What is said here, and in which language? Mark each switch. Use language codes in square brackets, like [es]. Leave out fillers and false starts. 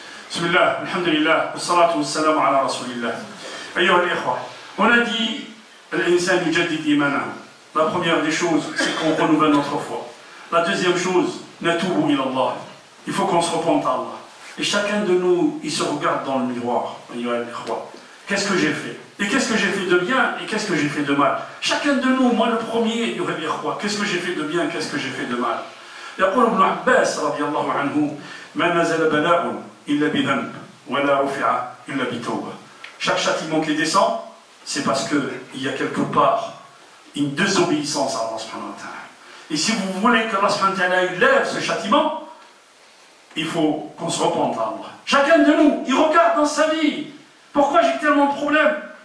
[ar] بسم الله الحمد لله والصلاة والسلام على رسول الله. أيها الإخوة, [fr] on a dit [ar] الإنسان يجدد إيمانه. [fr] La première des choses, c'est qu'on renouvelle notre foi. La deuxième chose, [ar] نتوب إلى الله. [fr] Il faut qu'on se repente à Allah. Et chacun de nous, il se regarde dans le miroir. [ar] أيها الإخوة. [fr] Qu'est-ce que j'ai fait? Et qu'est-ce que j'ai fait de bien et qu'est-ce que j'ai fait de mal? Chacun de nous, moi le premier, il aurait dit quoi? Qu'est-ce que j'ai fait de bien, qu'est-ce que j'ai fait de mal? [ar] يقول ابن عباس رضي الله عنه ما نزل بلاء إلا بذنب ولا رفع إلا بتوبة. [fr] Chaque châtiment qui descend, c'est parce qu'il y a quelque part une désobéissance à Allah subhanahu wa ta'ala. Et si vous voulez que Allah subhanahu wa ta'ala lève ce châtiment, il faut qu'on se repente à Allah. Chacun de nous, il regarde dans sa vie. Pourquoi j'ai tellement de problèmes?